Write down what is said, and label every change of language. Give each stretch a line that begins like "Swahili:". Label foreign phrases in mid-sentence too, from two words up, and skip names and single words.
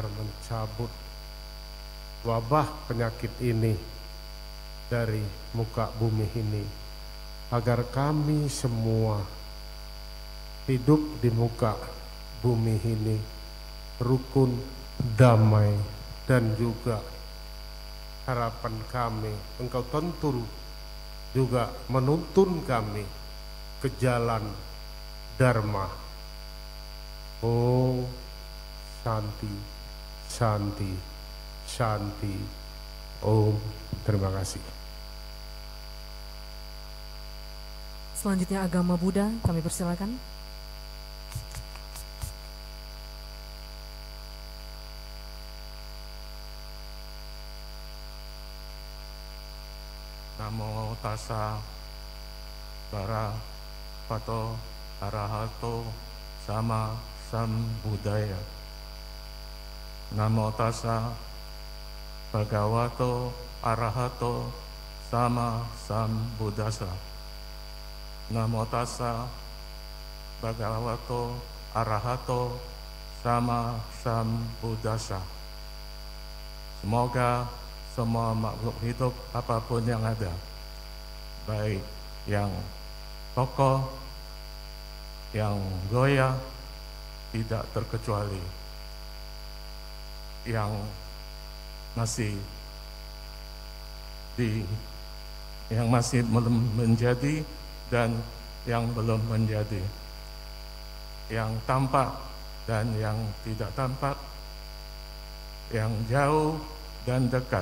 Indonesian: mencabut wabah penyakit ini dari muka bumi ini, agar kami semua hidup di muka bumi ini rukun, damai, dan juga harapan kami, Engkau tentu juga menuntun kami ke jalan Dharma.
Sanskrit: Oh, Shanti, Shanti, Shanti. Om,
Indonesian: terima kasih. Selanjutnya agama Buddha, kami persilakan.
Pali: Namo tassa bhagavato arahato sama sambuddhaya. Namo tassa bhagavato arahato sama sambuddhassa. Namo tassa bhagavato arahato sama sambuddhassa.
Indonesian: Semoga semua makhluk hidup apapun yang ada, baik yang kokoh, yang goyah, tidak terkecuali, yang masih belum menjadi dan yang belum menjadi, yang tampak dan yang tidak tampak, yang jauh dan dekat.